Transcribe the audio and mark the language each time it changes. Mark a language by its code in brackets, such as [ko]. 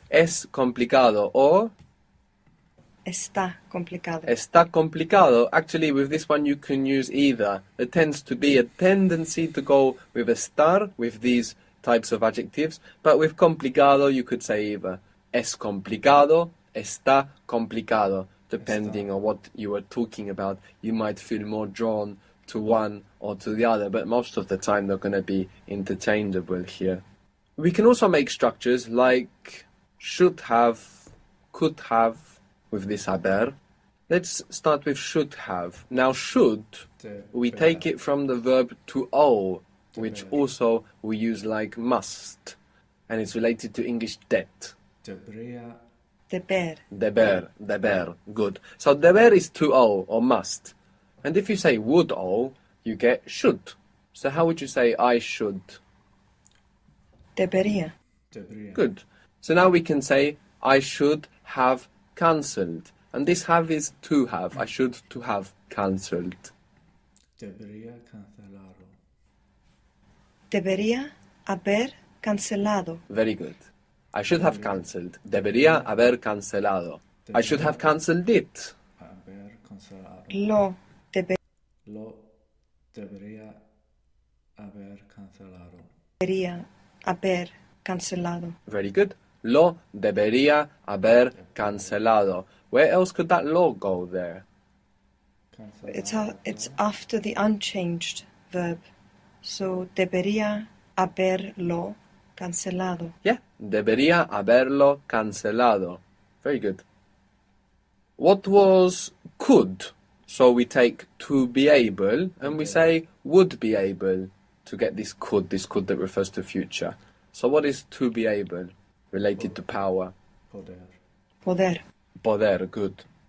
[es] Es complicado or Está complicado. está complicado. [en] Actually, with this one you can use either. There tends to be a tendency to go with estar with these types of adjectives, but with complicado you could say either. [es] Es complicado, está complicado. [en] Depending on what you are talking about, you might feel more drawn to one or to the other, but most of the time they're going to be interchangeable here. We can also make structures like should have, could have, with this haber. Let's start with should have. Now should, we take it from the verb to owe, which also we use like must, and it's related to English debt. [es] Debería. Deber. Deber, good. [en] So deber is to owe or must. And if you say would owe, you get should. So how would you say I should? [es] Debería. Debería. [en] Good. So now we can say I should have cancelled. And this have is to have. I should to have cancelled. [es] Debería cancelado. Debería haber cancelado. [en] Very good. I should have cancelled. [es] Debería haber cancelado. [en] I should have cancelled it. [es] Haber cancelado. Lo Lo debería haber cancelado. debería haber cancelado. [en] Very good. [es] Lo debería haber cancelado. [en] Where else could that lo go there? It's after the unchanged verb. [es] So debería haberlo cancelado. Yeah, debería haberlo cancelado. [en] Very good. What was could? So we take to be able and we say would be able to get this could that refers to future. So what is to be able related to power? [es] Poder. Poder. Poder, good.